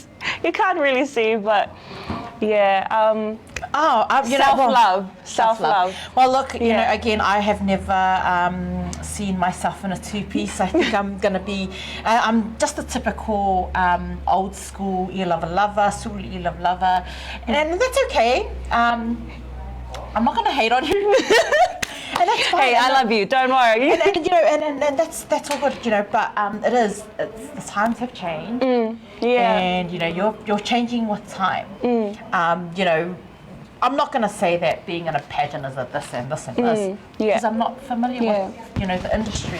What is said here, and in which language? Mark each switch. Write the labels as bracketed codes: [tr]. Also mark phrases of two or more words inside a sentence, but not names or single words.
[en] You can't really see, but yeah. Self-love. Self-love. Well, look, you know, again, I have never seen myself in a 2-piece. I think I'm going to be, I'm just a typical old school [sm] I lava, suli I lava, [en] and that's okay. I'm not going to hate on you. And that's fine. Hey, I love you. Don't worry. And you know, and that's all good, you know. But the times have changed. And you know, you're changing with time. You know, I'm not going to say that being in a pageant is a this and this and this because I'm not familiar with, you know, the industry.